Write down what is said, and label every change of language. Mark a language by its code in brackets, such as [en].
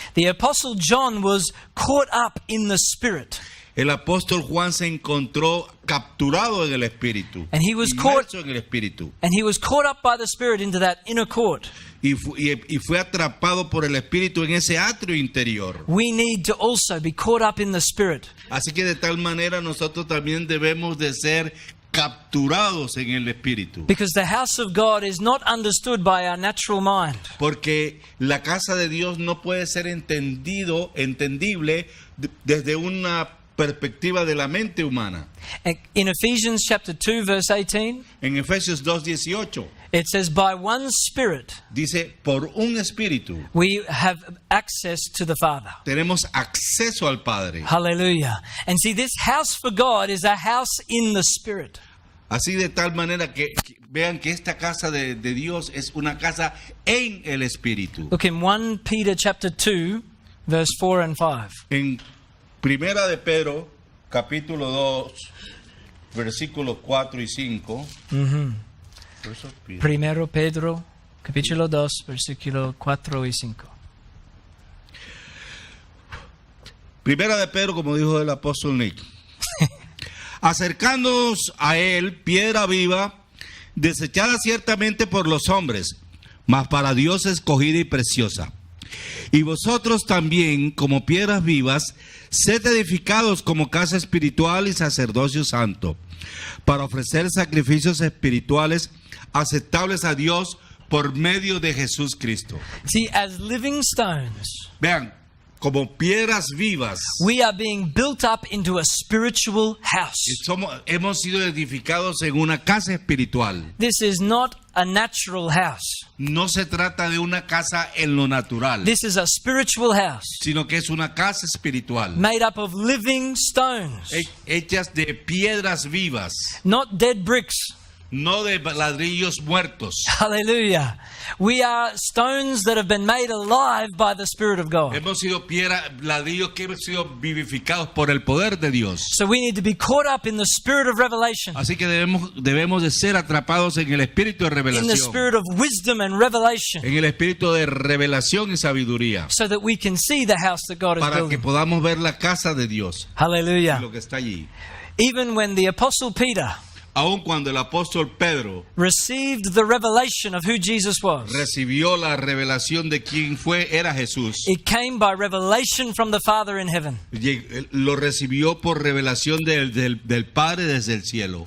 [en] the Apostle John was caught up in the Spirit. [es] el apóstol Juan se encontró capturado en el espíritu, [en] And he was [es] inmerso en el espíritu, [en] And he was caught up by the Spirit into that inner court. [es] y fue atrapado por el espíritu en ese atrio interior. [en] We need to also be caught up in the Spirit. [es] Así que de tal manera nosotros también debemos de ser capturados en el espíritu, [en] Because the house of God is not understood by our natural mind. [es] porque la casa de Dios no puede ser entendible desde una perspectiva de la mente humana. [en] In Ephesians chapter 2 verse 18, [es] En Efesios 2:18 [en] it says, by one Spirit [es] dice, por un espíritu [en] we have access to the Father. [es] tenemos acceso al Padre. [en] Hallelujah. And see, this house for God is a house in the Spirit. [es] Así de tal manera que vean que esta casa de Dios es una casa en el espíritu. [en] Look in 1 Peter chapter 2 verse 4 and 5. [es] En Primera de Pedro, capítulo 2, versículos 4 y 5. Primero Pedro capítulo 2 versículo 4 y 5. Primera de Pedro, como dijo el apóstol Nick. Acercándonos a él, piedra viva, desechada ciertamente por los hombres, mas para Dios escogida y preciosa. Y vosotros también, como piedras vivas, sed edificados como casa espiritual y sacerdocio santo, para ofrecer sacrificios espirituales aceptables a Dios por medio de Jesús Cristo. [en] See, as living stones, [es] Vean, como piedras vivas, [en] we are being built up into a spiritual house. [es] hemos sido edificados en una casa espiritual. [en] This is not a natural house. [es] No se trata de una casa en lo natural, [en] This is a spiritual house [es] sino que es una casa espiritual, [en] made up of living stones, [es] hechas de piedras vivas, [en] not dead bricks. [es] no de ladrillos muertos. [en] Hallelujah. We are stones that have been made alive by the Spirit of God. [es] Hemos sido ladrillos que hemos sido vivificados por el poder de Dios. [en] So we need to be caught up in the spirit of revelation, [es] Así que debemos de ser atrapados en el espíritu de [en] in the [es] revelación, [en] spirit of wisdom and revelation, [es] en el espíritu de revelación y sabiduría, [en] so that we can see the house that God is [es] para que [en] building. [es] podamos ver la casa de Dios, [en] Hallelujah. [es] lo que está allí. [en] Even when the Apostle Peter [es] Aun cuando el apóstol Pedro [en] received the revelation of who Jesus was, [es] recibió la revelación de quién era Jesús, [en] it came by revelation from the Father in heaven. [es] lo recibió por revelación del Padre desde el cielo.